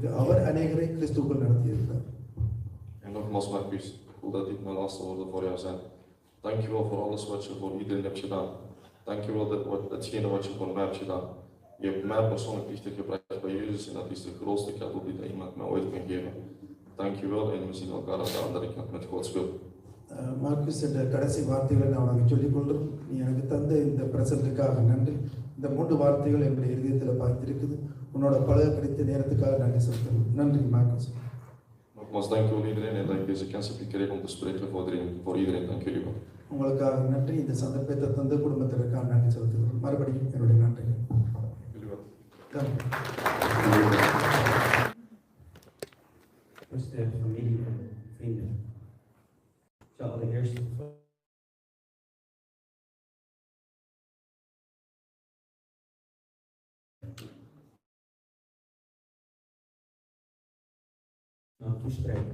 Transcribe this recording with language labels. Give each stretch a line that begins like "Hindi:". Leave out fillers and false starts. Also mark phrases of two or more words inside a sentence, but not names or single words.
Tamil: அவர் அநேகரை கிறிஸ்துவுக்குள் நடத்தியிருக்கிறார்.
Dutch: En nogmaals Marcus, ik voel dat dit mijn laatste woorden voor jou zijn. Dankjewel voor alles wat je voor iedereen hebt gedaan. Dankjewel voor hetgene wat je voor mij hebt gedaan. Je hebt mij persoonlijk dichtergebracht bij Jezus en dat is de grootste cadeau die iemand mij ooit kan geven. Dankjewel en we zien elkaar aan de andere kant met Gods wil.
Tamil: மார்க்குஸ் என்ற கடைசி வார்த்தைகளை நான் உனக்கு சொல்லிக் கொள்கிறேன். நீ எனக்கு தந்த இந்த பிரசன்ட்டுக்காக நன்றி. இந்த 3 வார்த்தைகள் என்னுடைய இதயத்தில் பாய்ந்திருக்குது. உன்னோட பழக கிடைத்த நேரத்துக்காக நன்றி செலுத்துகிறேன். நன்றி மார்க்குஸ்.
Dutch: Nogmaals, dankjewel iedereen en dat ik deze kans heb gekregen om te spreken voor iedereen. Dank jullie wel.
Tamil: உங்களுக்காக நன்றி. இந்த சந்தர்ப்பத்தை தந்த குடும்பத்திற்காக நன்றி செலுத்துகிறேன். மறுபடியும் என்னுடைய நன்றி.
Dutch: Jullie wel. Beste familie en vrienden. Ik zou allereerst toespreken.